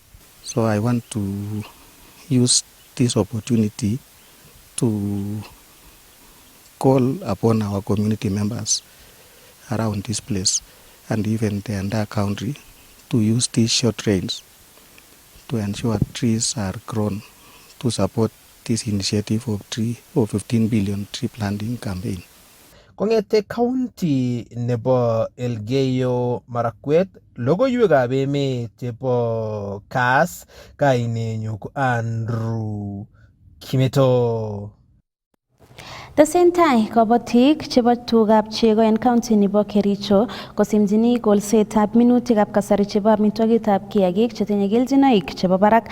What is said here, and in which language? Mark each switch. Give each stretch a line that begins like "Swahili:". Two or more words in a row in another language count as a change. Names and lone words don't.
English: So I want to use this opportunity to call upon our community members around this place and even the entire country to use these short rains to ensure trees are grown to support this initiative of 15 billion tree planting campaign.
Kalenjin: Kongete county nebo Elgeyo Marakwet, logoiwekab emet chebo KASS, kainenyu ko Andrew Kimeto. Tesentai kabotik chebo tugab chego en county nebo Kericho kosimchini kolsetab minutikab kasari chebo amitwogikab kiagik chetinye keljinoik chebo barak.